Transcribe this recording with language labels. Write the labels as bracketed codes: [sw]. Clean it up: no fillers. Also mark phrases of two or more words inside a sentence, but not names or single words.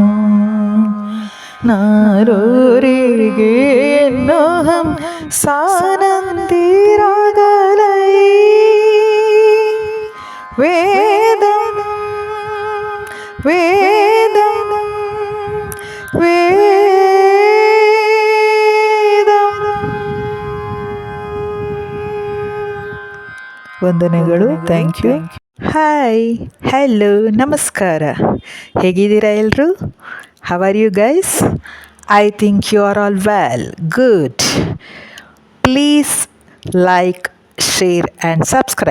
[te] నాలో రేగే ఎన్నోహం సానంది రాగలై, వేదం వేదం వేదం. [kn] ವಂದನೆಗಳು. [en] thank you. [kn] ಹಾಯ್, ಹಲೋ, ನಮಸ್ಕಾರ. ಹೇಗಿದ್ದೀರಾ ಎಲ್ಲರೂ? [en] How are you guys? I think you are all well, good. Please like, share and subscribe.